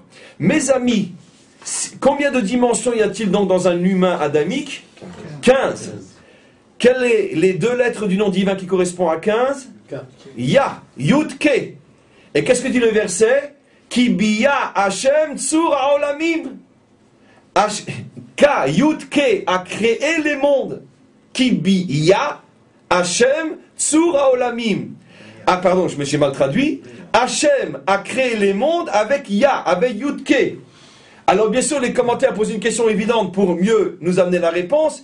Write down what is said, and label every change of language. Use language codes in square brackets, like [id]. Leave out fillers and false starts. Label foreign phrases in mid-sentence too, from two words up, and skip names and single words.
[fr] Mes amis, combien de dimensions y a-t-il donc dans un humain adamique? 15. Quelles sont les 2 lettres du nom divin qui correspondent à 15? [he] יה, יוד, קה. [fr] Et qu'est-ce que dit le verset? [he] כי ביה השם צור העולמים. קה, יוד, [fr] Ke a créé les mondes. [he] כי ביה השם צור העולמים. [fr] Ah pardon, je me suis mal traduit. Hashem a créé les mondes avec Ya, avec Yud, Ke. Alors bien sûr, les commentaires posent une question évidente pour mieux nous amener la réponse.